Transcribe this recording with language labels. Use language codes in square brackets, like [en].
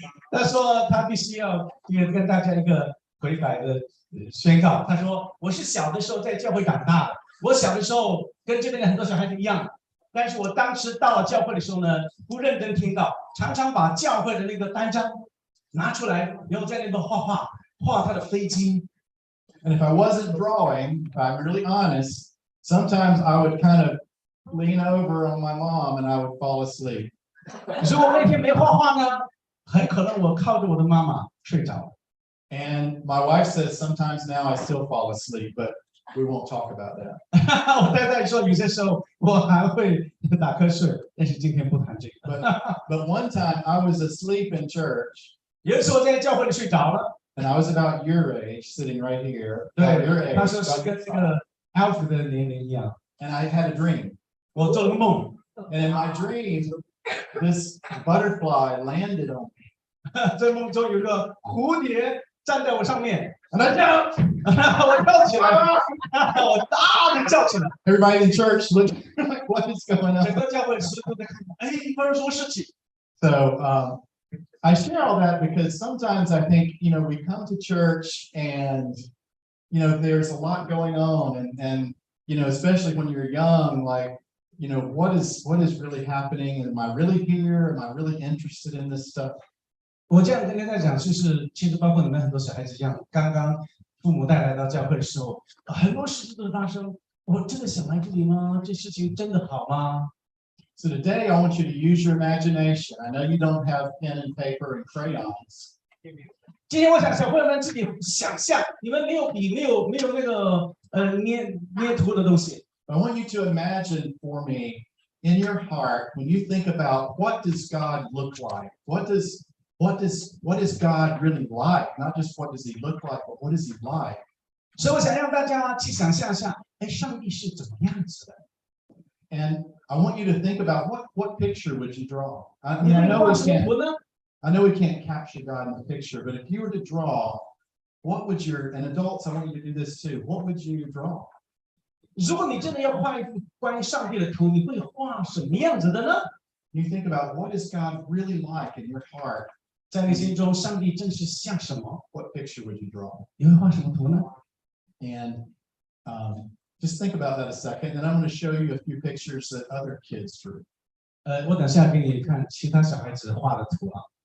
[zh] 他说他必须要也跟大家一个悔改的宣告。他说我是小的时候在教会长大的，我小的时候跟这边的很多小孩子一样，但是我当时到了教会的时候呢，不认真听到，常常把教会的那个单张拿出来，然后在那边画他的飞机。 [en] And if I wasn't drawing, if I'm really honest, sometimes I would kind of lean over on my mom and I would fall asleep. [zh] 如果那天没画画呢，很可能我靠着我的妈妈睡着了。 [en] And my wife says sometimes now I still fall asleep, but we won't talk about that. [zh] 我太太说有些时候我还会打瞌睡，但是今天不谈这个。 [en] But one time I was asleep in church. [zh] 有一次我在教会里睡着了。 [en] And I was about your age, sitting right here. About your [zh] 对， [en] age. [zh] 他说是跟这个 Alf 的年龄一样。 [en] And I had a dream. [zh] 我做了个梦， [en] And in my dream, this butterfly landed on me. [zh] 在梦中有个蝴蝶站在我上面， [en] And I jumped. [zh] 我跳起来了，我大的叫起来， [en] Everybody in church looked like, what is going [zh] 整 [en] on? [zh] 个教会师都在看，哎，发生什么事情？ [en] So I share all that because sometimes I think, we come to church and, there's a lot going on and especially when you're young, like, what is really happening? Am I really here? Am I really interested in this stuff? [zh] 我这样跟大家讲，就是其实包括你们很多小孩子一样，刚刚父母带来到教会的时候，很多事情都发生。我真的想来这里吗？这事情真的好吗？ [en] So today I want you to use your imagination. I know you don't have pen and paper and crayons. [zh] 今天我想小朋友们自己想象，你们没有笔，没有那个捏图的东西。 [en] I want you to imagine for me in your heart when you think about what does God look like? What is God really like? Not just what does he look like, but what is he like? [zh] 所以我想让大家去想象一下，哎，上帝是怎么样子的？ [en] And I want you to think about what picture would you draw? I [zh] 你 [en] mean, [zh] 会画什么图呢？ [en] I know we can't capture God in the picture, but if you were to draw, what would and adults, I want you to do this too. What would you draw? [zh] 如果你真的要画一幅关于上帝的图，你会画什么样子的呢？ [en] You think about what is God really like in your heart? [zh] 在你心中，上帝真是像什么？ [en] What picture would you draw? [zh] 你会画什么图呢？ [en] And just think about that a second. And I'm going to show you a few pictures that other kids drew. [zh] 我等下给你看其他小孩子画的图啊。